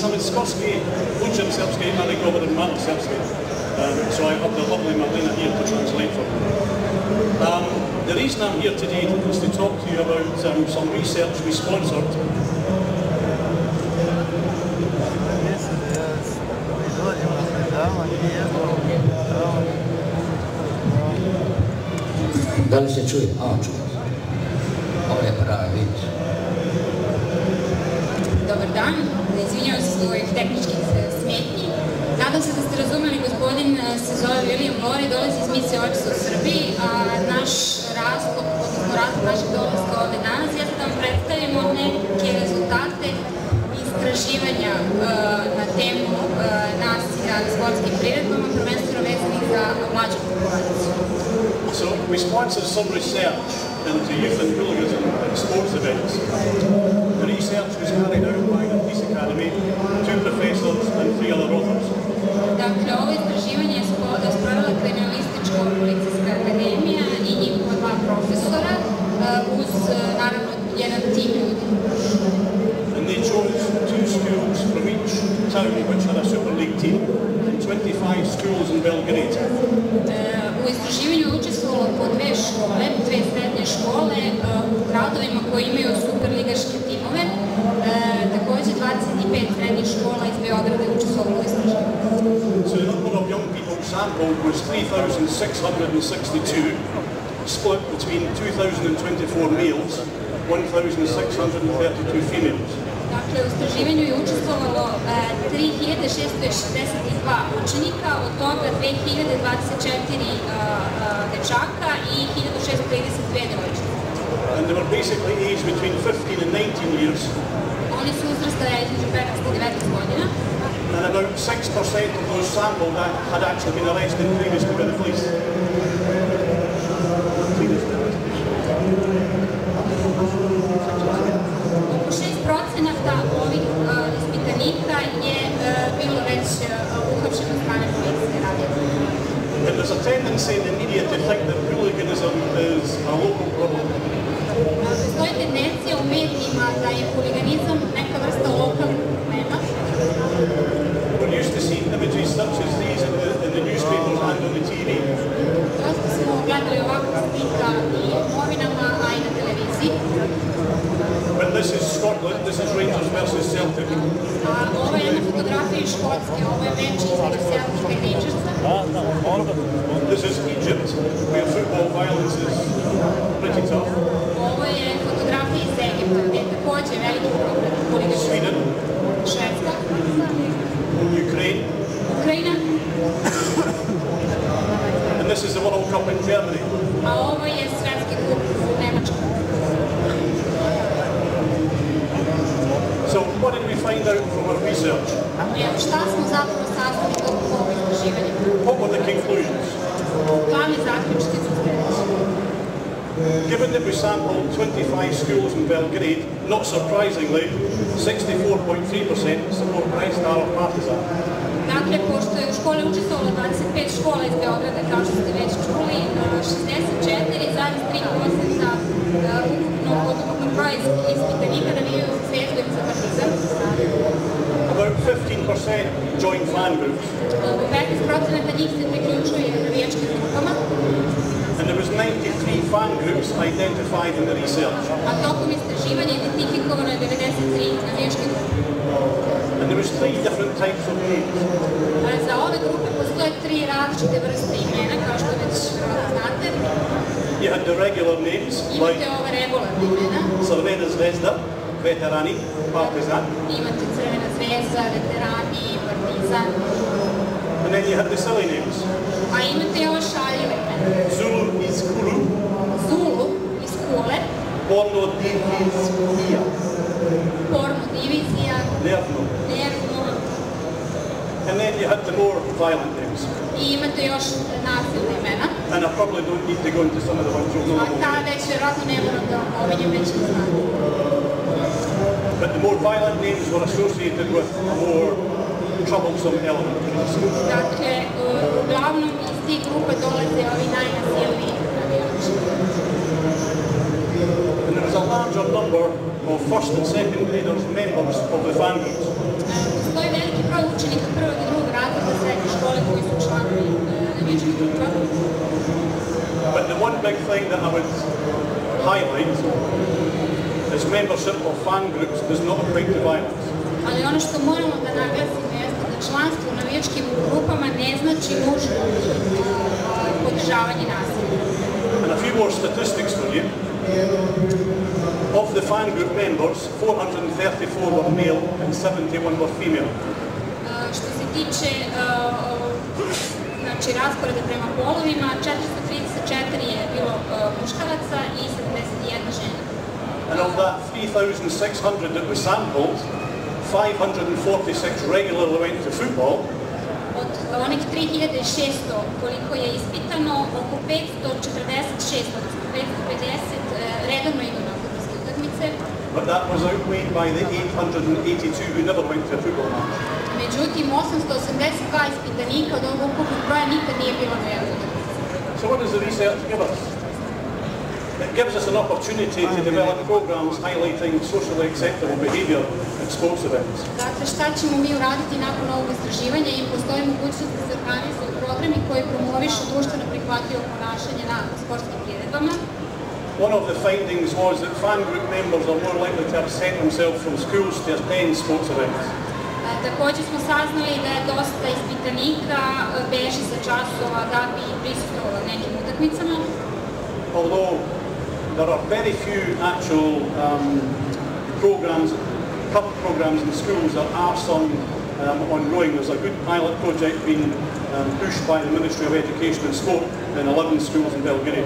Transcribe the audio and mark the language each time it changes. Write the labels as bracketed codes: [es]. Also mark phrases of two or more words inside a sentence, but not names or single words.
[en] Skorski, Lucian Srpski, and I go over in Martin Srpski. So I have the lovely Marlena here to translate for me. The reason I'm here today is to talk to you about some research we sponsored. [sr] Da li se čuje? Čuje. Ovo je pravi vid. Dobar dan, izvinjavam se zbog ovih tehničkih smetnji. Nadam se da ste razumeli, gospodin se zove Vilijam Lori, dolazi iz misije Očista u Srbiji, a naš razlog, odnosno razlog našeg dolaska ovde danas, jeste da vam predstavimo neke rezultate istraživanja na temu nasilja na sportskim priredbama, prvenstveno vezanih za mlađu populaciju. [en] So we sponsored some research into youth and hooliganism at sports events. The research was carried out by the Police Academy, 2 professors and 3 other authors. [sr] Dakle, ovo istraživanje je sprovela Kriminalističko-policijska akademija i njihova 2 profesora, uz, naravno, jedan tim ljudi. [en] And they chose 2 schools from each town which had a Super League team, and 25 schools in Belgrade. [sr] U istraživanju je učestvovalo po 2 škole, 2 srednje škole u gradovima koji imaju superligaške timove. Takođe 25 srednjih škola iz Beograda je učestvovalo u istraživanju. [en] So the number of young people sampled was 3,662, split between 2,024 males, 1,632 females. [sr] Dakle, u istraživanju je učestvovalo 3.662 učenika, od toga 2.024 dečaka i 1.632 devojčice. [en] And they were basically aged between 15 and 19 years. [sr] Oni su uzrasta između 15 i 19 godina. [en] And about 6% of those sampled had actually been arrested previously by the police. [sr] Oko 6% ovih ispitanika je bilo već uhapšeno od strane policije. [en] But there's a tendency in the media to think that hooliganism is a local problem. [sr] Postoji tendencija u medijima da je huliganizam neka vrsta lokalnog problema. [en] We're used to seeing images such as these in the newspapers and on the TV. [sr] Dosta smo gledali ovakva slika i u novinama, a i na televiziji. [en] But this is Scotland, this is Rangers versus Celtic. [sr] A ovo je jedna fotografija iz Škotske, ovo je meč između Celtica i Rangersa. [en] This is Egypt, where football violence is pretty tough. [sr] Ovo je fotografija iz Egipta, gde je takođe veliki problem huliganizma. [en] Sweden. [sr] Švedska. [en] Ukraine. [sr] Ukrajina. [en] And this is the World Cup in Germany. [sr] A ovo je svetski kup u Nemačkoj. [en] So what did we find out from our research? [sr] Šta smo zapravo saznali tokom ovog istraživanja? [en] What were the conclusions? [sr] Glavni zaključci su sledeći. [en] Given that we sampled 25 schools in Belgrade, not surprisingly, 64.3% support Red Star or Partizan. [sr] Dakle, pošto je u škole učestvovalo 25 škola iz Beograda, kao što ste već čuli, 64,3% od ukupnog broja ispitanika navijaju za Zvezdu ili za Partizan. [en] About 15% joined fan groups. [sr] Oko 15% njih se priključuje navijačkim grupama. [en] And there was 93 fan groups identified in the research. [sr] A tokom istraživanja identifikovano je 93 navijačke grupe. [en] And there was 3 different types of names. [sr] Za ove grupe postoje 3 različite vrste imena, kao što već znate. [en] You had the regular names, like [sr] Imate ove regularne imena. [en] Crvena Zvezda, Veterani, Partizan. [sr] Imate Crvena zvezda, Veterani, Partizan. [en] And then you had the silly names. [sr] A imate i ove šaljive imena. [en] Zulu iz Kulu. [sr] Zulu iz Kule. [en] Porno divizija. [sr] Porno divizija. [en] Nervno. [sr] Nervno. [en] And then you had the more violent names. [sr] I imate još nasilne imena. [en] And I probably don't need to go into some of the ones you'll know. [sr] A ta već vjerojatno ne moram da ovinjem već ne znate. [en] But the more violent names were associated with a more troublesome element. [sr] Dakle, uglavnom iz tih grupa dolaze ovi najnasilniji navijači. [en] And there was a larger number of first and second graders members of the fan groups. [sr] postoji veliki broj učenika prvog i drugog razreda srednje škole koji su članovi navijačkih grupa. [en] But the one big thing that I would highlight is membership of fan groups does not equate to violence. [sr] Ali ono što moramo da naglasimo jeste da članstvo u navijačkim grupama ne znači nužno podržavanje nasilja. [en] And a few more statistics for you. Of the fan group members, 434 were male and 71 were female. [sr] Što se tiče rasporeda prema polovima, 434 je bilo muškaraca i 71 žena. [en] And of that 3,600 that were sampled, 546 regularly went to football. [sr] Od onih 3600 koliko je ispitano, oko 546, odnosno 550 redovno idu na fudbalske utakmice. [en] But that was outweighed by the 882 who never went to a football match. [sr] Međutim, 882 ispitanika od ovog ukupnog broja nikad nije bilo na jednu utakmicu. [en] So what does the research give us? It gives us an opportunity to develop programs highlighting socially acceptable behaviour at sports events. [sr] Dakle, šta ćemo mi uraditi nakon ovog istraživanja i postoji mogućnost da se organizuju programi koji promovišu društveno prihvatljivo ponašanje na sportskim priredbama. [en] One of the findings was that fan group members are more likely to absent themselves from schools to attend sports events. [sr] Također smo saznali da je dosta ispitanika beži sa časova da bi prisustvovalo nekim utakmicama. [en] Although there are very few actual programs, club programs in schools that are some ongoing. There's a good pilot project being pushed by the Ministry of Education and Sport in 11 schools in Belgrade.